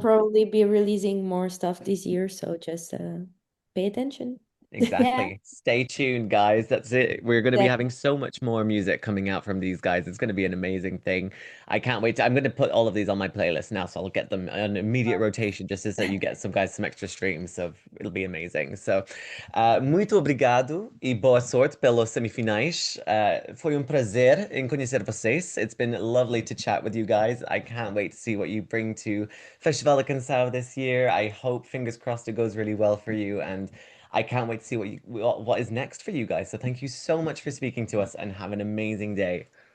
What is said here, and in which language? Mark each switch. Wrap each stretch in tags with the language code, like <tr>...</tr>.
<en>probably be releasing more stuff this year, so just pay attention. Yeah. Exactly. Stay tuned, guys. That's it. We're going to be Exactly. having so much more music coming out from these guys. It's going to be an amazing thing. I can't wait to, I'm going to put all of these on my playlist now, so I'll get them on immediate rotation just so that you get some guys some extra streams. So it'll be amazing.</en> <pt>So, muito obrigado e boa sorte pelos semifinais. Foi prazer em conhecer vocês.</pt> <en>It's been lovely to chat with you guys. I can't wait to see what you bring to Festival da Canção this year. I hope, fingers crossed, it goes really well for you, and I can't wait to see what is next for you guys. So thank you so much for speaking to us and have an amazing day.</en>